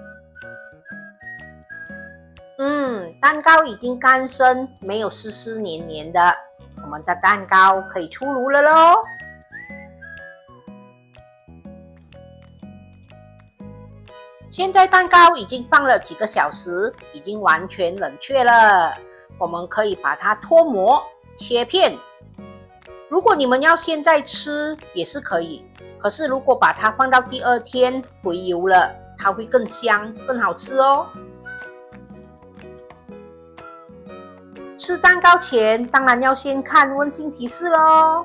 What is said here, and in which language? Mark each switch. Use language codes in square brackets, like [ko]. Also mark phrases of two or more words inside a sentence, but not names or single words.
[zh] 蛋糕已經乾身，沒有濕濕黏黏的，我們的蛋糕可以出爐了咯。現在蛋糕已經放了幾個小時，已經完全冷卻了。我們可以把它脫模切片。如果你們要現在吃也是可以，可是如果把它放到第2天回油了，它會更香更好吃哦。吃蛋糕前當然要先看溫馨提示咯。